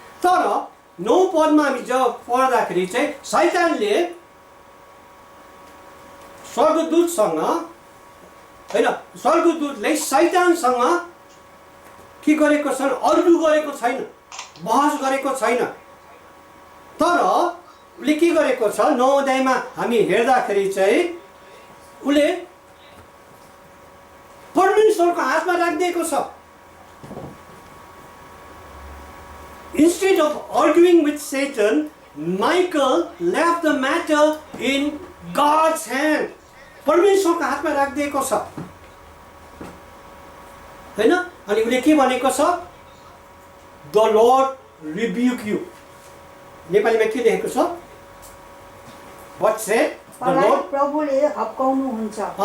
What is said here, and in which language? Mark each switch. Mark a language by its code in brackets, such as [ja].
[ne] तर 9 पदमा हामी जब पढ्दाखेरि चाहिँ शैतानले स्वर्गदूतसँग हैन, स्वर्गदूतले शैतानसँग के गरेको छ, अर्गु गरेको छैन, बहस गरेको छैन। तर उसले के गरेको छ, 9 अध्यायमा हामी हेर्दाखेरि चाहिँ उसले परमेश्वरको हातमा राखिदिएको छ। [en] Instead of arguing with Satan, Michael left the matter in God's hand. [ne] परमेश्वरको हातमा राखिदिएको छ हैन। अनि उसले के भनेको छ, [en] The Lord rebuke you. [ne] नेपालीमा के लेखेको छ? [en] What said the Lord? [ne] प्रभुले हप्काउनुहुन्छ।